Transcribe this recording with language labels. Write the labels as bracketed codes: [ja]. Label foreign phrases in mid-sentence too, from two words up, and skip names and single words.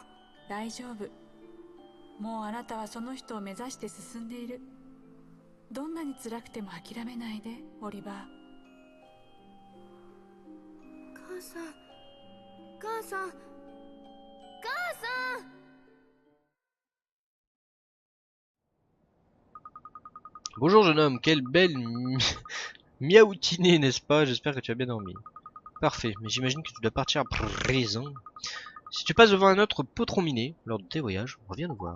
[ja] 大丈夫。もうあなたはその人を目指して進んでいる。どんなに辛くても諦めないで、オリバー。母さん母さん母さん。 [fr] Bonjour jeune homme, quelle belle miaoutinée, n'est-ce pas? J'espère que tu as bien dormi. Parfait, mais j'imagine que tu dois partir à présent. Si tu passes devant un autre potron miné lors de tes voyages, reviens nous voir.